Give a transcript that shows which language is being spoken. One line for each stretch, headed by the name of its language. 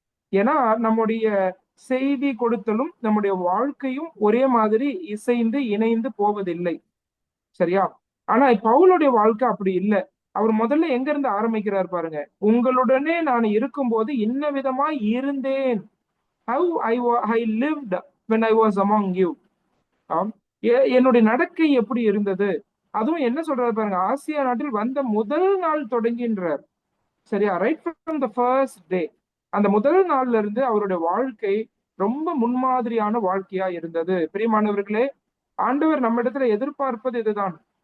Tamil: ஏன்னா நம்முடைய செய்தி கொடுத்தலும் நம்முடைய வாழ்க்கையும் ஒரே மாதிரி இசைந்து இணைந்து போவதில்லை. சரியா? ஆனா பவுலுடைய வாழ்க்கை அப்படி இல்ல. அவர் முதல்ல எங்க இருந்து ஆரம்பிக்கிறார் பாருங்க. உங்களுடனே நான் இருக்கும்போது இன்ன விதமாய் இருந்தேன்.
English: How I lived when I was among you.
Tamil: ஆம். என்னுடைய நடக்கை எப்படி இருந்தது? அதுவும் என்ன சொல்றாரு பாருங்க. ஆசியா நாட்டில் வந்த முதல் நாள் தொடங்கின்றார். சரியா?
English: Right from the first day.
Tamil: அந்த முதல் நாள்ல இருந்து அவருடைய வாழ்க்கை ரொம்ப முன்மாதிரியான வாழ்க்கையா இருந்தது. பிரியமானவர்களே, ஆண்டவர் நம்மிடத்துல எதிர்பார்ப்பது இதுதான்.